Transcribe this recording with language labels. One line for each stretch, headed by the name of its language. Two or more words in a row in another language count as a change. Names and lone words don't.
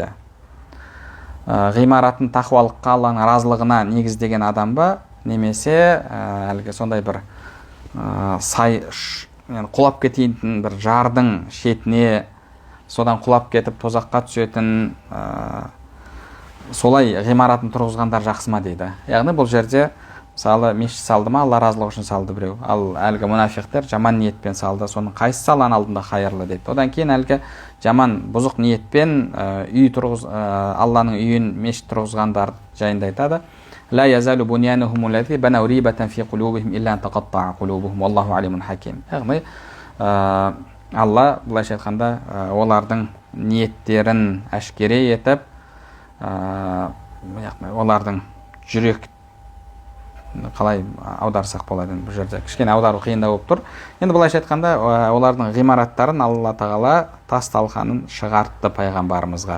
Kazakh: Ғимаратын тақуалыққа, Алланың разылығына негіздеген адам ба, немесе әлгі сондай бір құлап кететін бір жардың шетіне, содан құлап кетіп тозаққа түсетін солай ғимаратын тұрғызғандар жақсы ма дейді. Яғни бұл жерде мысалы мешіт салды ма, Алла разылығы үшін салды біреу, ал әлгі мұнафиқтер жаман ниетпен салды, соның қайсысы Алланың алдында қайырлы дейді. Одан кейін әлгі жаман бұзық ниетпен Алланың үйін мешіт тұрғызғандар жайында айтады.
Arabic: لا يزال بنيانهم الذي بنوا ريبة في قلوبهم إلا أن تقطع قلوبهم والله عليم حكيم.
Kazakh: Яғни Алла былайша айтқанда олардың ниеттерін әшкере етіп, олардың жүрек қалай аударсақ болады, бұл жерде кішкене аудару қиындау болып тұр. Енді былайша айтқанда олардың ғимараттарын Алла тағала тас талқанын шығартты пайғамбарымызға.